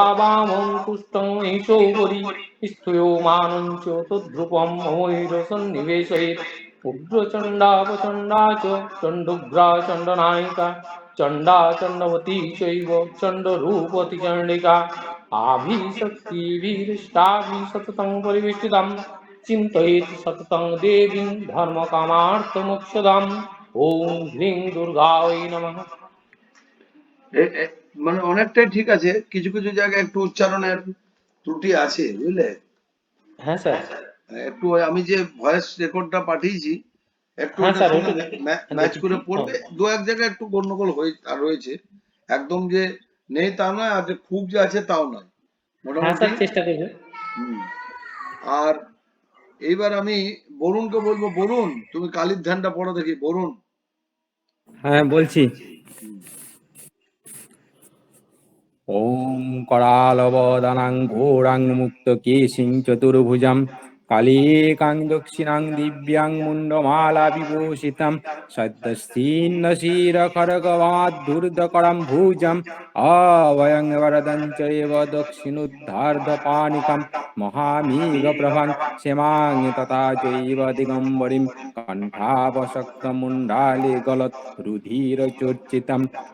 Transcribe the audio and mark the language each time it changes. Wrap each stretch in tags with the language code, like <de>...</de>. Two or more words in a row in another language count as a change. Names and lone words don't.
<sa>वामं कुष्ठं महिषोपरि स्थूयमानं च तद्रूपं मयूरसन्निवेशयेत् उग्रचण्डा प्रचण्डा च चण्डोग्रा चण्डनायिका चण्डा चण्डवती चैव चण्डरूपति चण्डिका आभिशक्तिभिरिष्टाभिः सततं परिवेष्टितं चिन्तयेत् सततं देवीं धर्मकामार्थमोक्षदाम् ॐ ह्रीं दुर्गायै नमः।</sa> <bn>মানে অনেকটাই ঠিক আছে, কিছু কিছু জায়গায় একটু উচ্চারণের ত্রুটি আছে, বুঝলে? হ্যাঁ স্যার। একটু আমি যে ভয়েস রেকর্ডটা পাঠিয়েছি একটু হ্যাঁ ওটা স্যার, শুনে ওটা ম্যাচ করে দেখছি। পড়বে। দু এক জায়গায় একটু গন্ডগোল রয়েছে, একদম যে নেই তা নয়, আর যে খুব যে আছে তাও নয়, হ্যাঁ স্যার, মোটামুটি। চেষ্টা করবো। হুম। আর এইবার আমি বরুণকে বলবো, বরুণ তুমি কালীর ধ্যানটা পড়ো দেখি। বরুণ। হ্যাঁ বলছি।</bn> <sa>ওম करालवदनं घोरां मुक्तकेशिं चतुर्भुजं कालीकां दक्षिणां दिव्यां मुण्डमाला विभूषितं सद्दस्तीन्नशिरखड्गवाद्धूर्धकरं भुजम् अभयं वरदं चैव दक्षिणोद्धार्धपाणिकं महामेघप्रभं क्षेमां तथा चैव दिगम्बरीं कण्ठापशक्तमुण्डाले गलद्रुधिरचोर्चितं</sa>